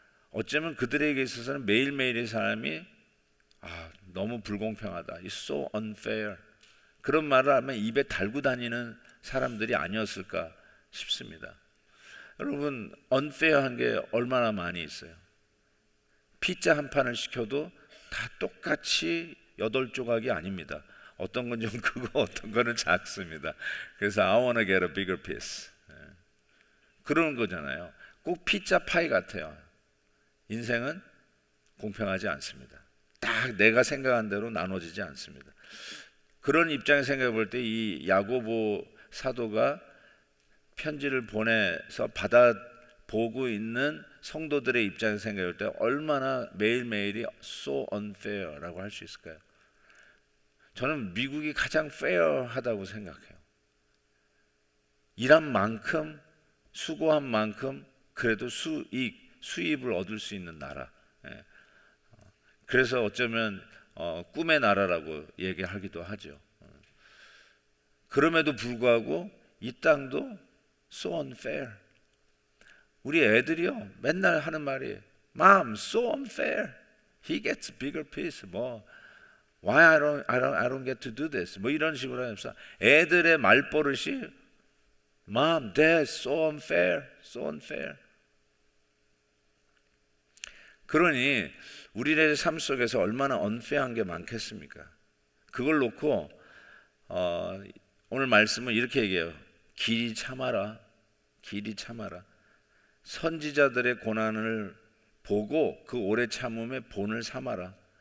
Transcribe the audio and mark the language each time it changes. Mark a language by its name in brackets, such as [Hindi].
[Korean] 어쩌면 그들에게 있어서는 매일매일의 삶이 너무 불공평하다, [English] It's so unfair, [Korean] 그런 말을 하면 입에 달고 다니는 사람들이 아니었을까 싶습니다. 여러분, unfair한 게 얼마나 많이 있어요. 피자 한 판을 시켜도 다 똑같이 8조각이 아닙니다. 어떤 건 좀 크고 어떤 거는 작습니다. 그래서 [English] I want to get a bigger piece, [Korean] 그런 거잖아요. 꼭 피자 파이 같아요. 인생은 공평하지 않습니다. 딱 내가 생각한 대로 나눠지지 않습니다. 그런 입장에서 생각해 볼 때 이 야고보 사도가 편지를 보내서 받아보고 있는 성도들의 입장에서 생각할 때 얼마나 매일매일이 [English] so unfair [Korean] 라고 할 수 있을까요? 저는 미국이 가장 fair하다고 생각해요. 일한 만큼, 수고한 만큼 그래도 수입을 얻을 수 있는 나라. 그래서 어쩌면 꿈의 나라라고 얘기하기도 하죠. 그럼에도 불구하고 이 땅도 [English] so unfair. [Korean] 우리 애들이요 맨날 하는 말이 [English] Mom, so unfair. He gets bigger piece. Why I don't get to do this. [Korean] 이런 식으로 하면서 애들의 말버릇이 [English] Mom, Dad, so unfair, so unfair. [Korean] 그러니 우리의 삶 속에서 얼마나 unfair한 게 많겠습니까? 그걸 놓고 오늘 말씀은 이렇게 얘기해요. 길이 참아라. 길이 참아라. 선지자들의 고난을 보고 그 오래 참음의 본을 삼아라.